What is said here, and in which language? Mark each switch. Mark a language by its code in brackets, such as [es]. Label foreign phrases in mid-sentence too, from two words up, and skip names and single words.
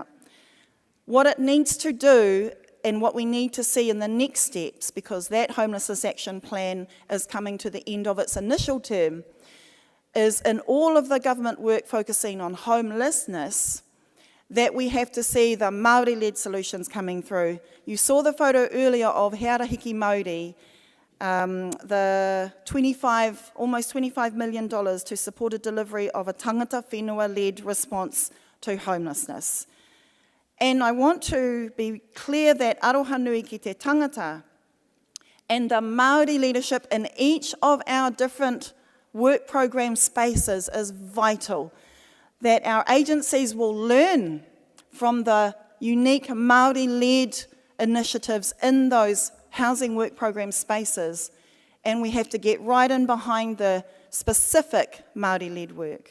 [en] What it needs to do and what we need to see in the next steps, because that Homelessness Action Plan is coming to the end of its initial term, is in all of the government work focusing on homelessness, that we have to see the Māori-led solutions coming through. You saw the photo earlier of Heara Hiki Māori, the almost $25 million to support a delivery of a [mi] tangata whenua- [en] led response to homelessness. And I want to be clear that [mi] aroha nui ki te tangata [en] and the Māori leadership in each of our different work program spaces is vital, that our agencies will learn from the unique Māori-led initiatives in those housing work program spaces, and we have to get right in behind the specific Māori-led work.